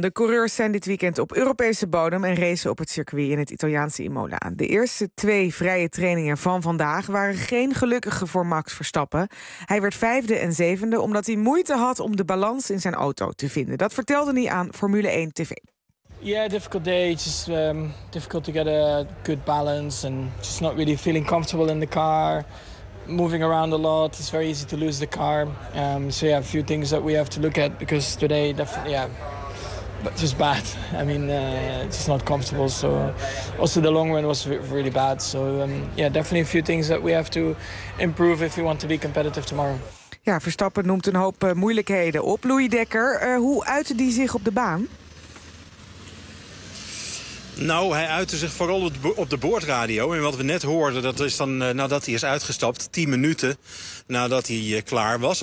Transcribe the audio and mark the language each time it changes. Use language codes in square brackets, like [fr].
[nl] De coureurs zijn dit weekend op Europese bodem en racen op het circuit in het Italiaanse Imola. De eerste twee vrije trainingen van vandaag waren geen gelukkige voor Max Verstappen. Hij werd vijfde en zevende omdat hij moeite had om de balans in zijn auto te vinden. Dat vertelde hij aan Formule 1 TV. [en] Yeah, difficult day. Just difficult to get a good balance and just not really feeling comfortable in the car. Moving around a lot, it's very easy to lose the car. A few things that we have to look at because today definitely, but just bad. I mean, just not comfortable. So also the long run was really bad. So definitely a few things that we have to improve if we want to be competitive tomorrow. [nl] Ja, Verstappen noemt een hoop moeilijkheden op. Louis Dekker, hoe uitte die zich op de baan? Nou, hij uitte zich vooral op de boordradio. En wat we net hoorden, dat is dan nadat hij is uitgestapt, 10 minuten nadat hij klaar was.